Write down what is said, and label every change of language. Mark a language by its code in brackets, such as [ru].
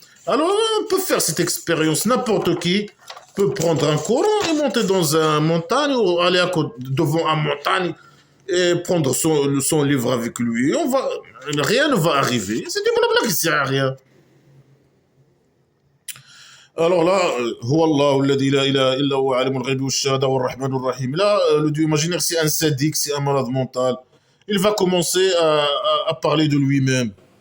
[fr] Alors, on peut faire cette expérience. N'importe qui peut prendre un courant et monter dans une montagne ou aller devant une montagne et prendre son livre avec lui. Rien ne va arriver. C'est du blabla qui sert à rien. Alors là, [ar] هو الله الذي لا إله إلا هو عالم الغيب والشهادة والرحمن الرحيم. [fr] Là, le dieu imaginaire, c'est un sadique, c'est un malade mental. Il va commencer à parler de lui-même.